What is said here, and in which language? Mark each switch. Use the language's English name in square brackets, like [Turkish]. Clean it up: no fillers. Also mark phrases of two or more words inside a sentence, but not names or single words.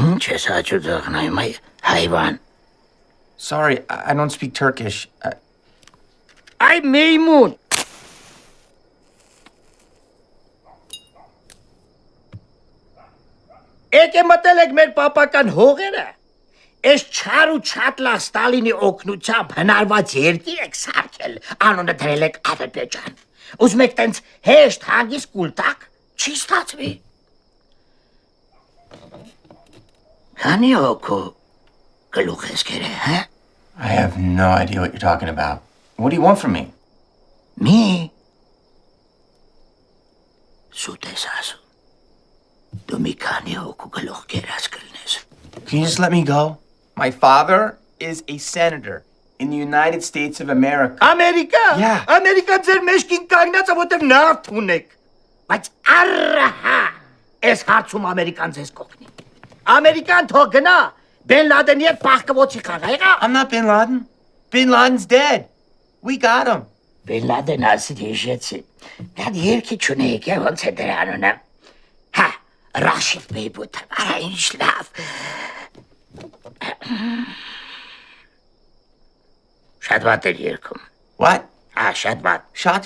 [English] Sorry, I don't speak Turkish. [Turkish] Ay meymun. [Armenian] Եկե մտել եք մեր պապական հողերը, ես չար ու չատլախ Ստալինի օգնությամբ հնարված երկիր եք սարքել, անունը դրել եք Ադրբեջան, ուզում եք տենց հեշտ հագիստ կուլ տակ, չի ստացվի։ Քանի հոգու գլուխ ես կերել, հա? [English] I have no idea what you're talking about. What do you want from me? [Armenian] Մի սուտ ես ասում, դու մի քանի հոգու գլուխ կերած կլնես։ [English] Can you just let me go? My father is a senator in the United States of America. [Armenian] Ամերիկա։ [English] Yeah. [Armenian] Ամերիկա ձեր մեջքին կանգնած է, որտեղ նավթ ունեք։ Բայց առհա, այս հարցում Ամերիկան ձեզ կօգնի։ Ամերիկան թող գնա, Bin Laden հետ պահկվոցի խաղա։ [English] I'm not Bin Laden. Bin Laden's dead. We got him. [Armenian] Bin Laden ասի հիշեցի։ Դա երկի չունեիք, ոնց է դրա անունը։ Հա, Rashid Beybuth, արա ինչ լավ։ Շատ վատ էր երգում։ [English] What? [Armenian] Շատ վատ։ Շատ վատ what?